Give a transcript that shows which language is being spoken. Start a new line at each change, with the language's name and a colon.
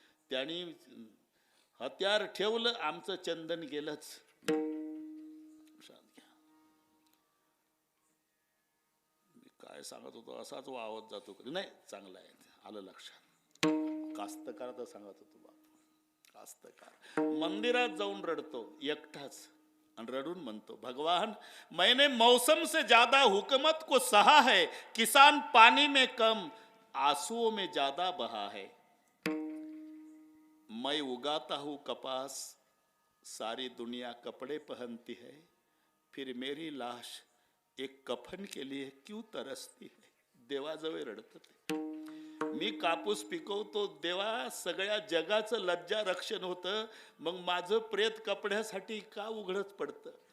Marathi: त्यांनी हत्यार ठेवलं, आमचं चंदन गेलंच. मी काय सांगत होतो, असाच वावत जातो कधी नाही. चांगलं आहे, आलं लक्षात. कास्तकार तर सांगत होतो बाप. कास्तकार मंदिरात जाऊन रडतो एकटाच आणि रडून म्हणतो,
Hindi: भगवान मैंने मौसम से ज्यादा हुकूमत को सहा है, किसान पानी में कम आंसुओं में ज्यादा बहा है. मैं उगाता हूं कपास, सारी दुनिया कपड़े पहनती है, फिर मेरी लाश एक कफन के लिए क्यों तरसती है.
Marathi: देवाजवळ रडत ते. मी कापूस पिकवतो देवा, सगळ्या जगाचं लज्जा रक्षण होतं, मग माझं प्रेत कपड्यासाठी का उघडत पडतं?